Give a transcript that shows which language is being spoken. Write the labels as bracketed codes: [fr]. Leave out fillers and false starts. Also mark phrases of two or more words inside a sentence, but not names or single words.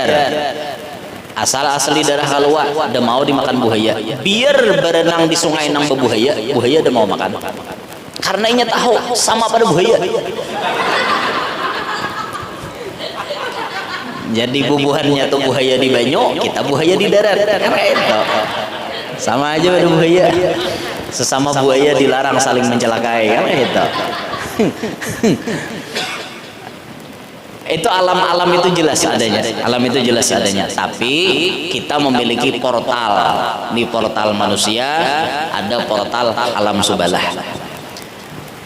[bjn] Asal asli darah Kalua ada mau dimakan buaya. Biar berenang di sungai nang bebuaya, buaya ada mau makan. Karena inya tahu sama pada buaya. Jadi bubuhannya tuh buaya di banyu, kita buaya di darat. Itu sama aja pada buaya. Sesama buaya dilarang saling mencelakai kan itu. [id] Itu alam-alam itu jelas adanya. Alam itu jelas adanya. Tapi kita memiliki portal. Di portal manusia ada portal alam subalah.